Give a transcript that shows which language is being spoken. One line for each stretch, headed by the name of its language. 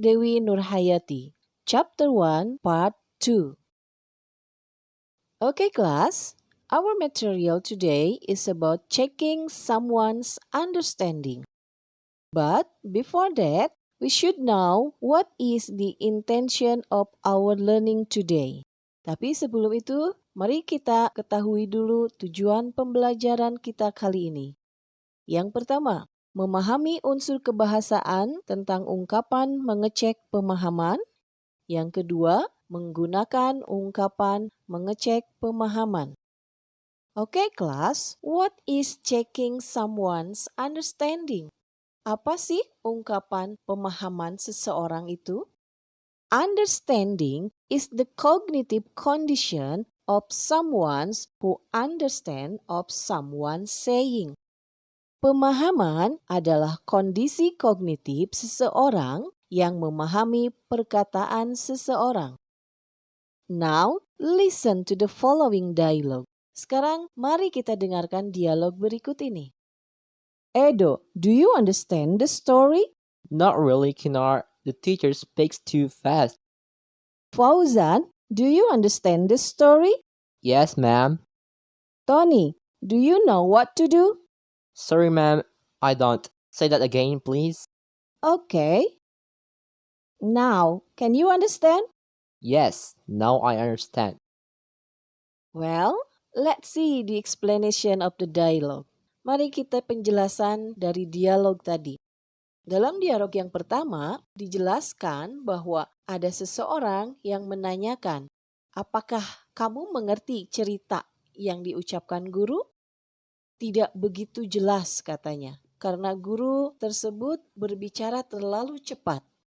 English: Dewi Nurhayati. Chapter 1, Part 2. Okay class, our material today is about checking someone's understanding. But before that, we should know what is the intention of our learning today.
Indonesian: Tapi sebelum itu, mari kita ketahui dulu tujuan pembelajaran kita kali ini. Yang pertama, memahami unsur kebahasaan tentang ungkapan mengecek pemahaman. Yang kedua, menggunakan ungkapan mengecek pemahaman.
English: Okay, class, what is checking someone's understanding?
Indonesian: Apa sih ungkapan pemahaman seseorang itu?
English: Understanding is the cognitive condition of someone who understand of someone saying.
Indonesian: Pemahaman adalah kondisi kognitif seseorang yang memahami perkataan seseorang.
English: Now, listen to the following dialogue.
Indonesian: Sekarang, mari kita dengarkan dialog berikut ini.
English: Edo, do you understand the story? Not really, Kinar. The teacher speaks too fast. Fauzan, do you understand the story? Yes, ma'am. Tony, do you know what to do? Sorry, ma'am. I don't. Say that again, please. Okay. Now, can you understand? Yes, now I understand. Well, let's see the explanation of the dialogue.
Indonesian: Mari kita penjelasan dari dialog tadi. Dalam dialog yang pertama, dijelaskan bahwa ada seseorang yang menanyakan, apakah kamu mengerti cerita yang diucapkan guru? Tidak begitu jelas katanya, karena guru tersebut berbicara terlalu cepat.